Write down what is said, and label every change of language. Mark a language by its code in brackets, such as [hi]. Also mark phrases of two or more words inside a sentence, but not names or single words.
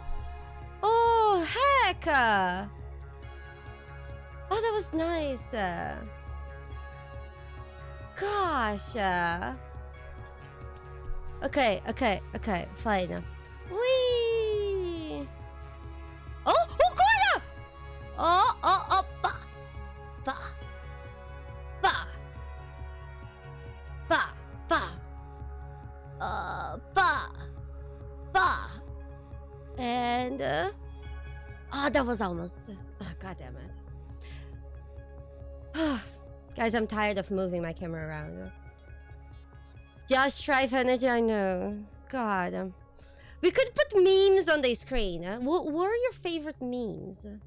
[en] Oh, heck! Oh, that was nice. Gosh. Okay, fine. Whee! Oh, Gorda! Oh, ba, ba, ba, ba, ba, ba, and that was almost. Oh, God damn it! Guys, I'm tired of moving my camera around. Josh Strife Energy, I know. God. We could put memes on the screen. What were your favorite memes?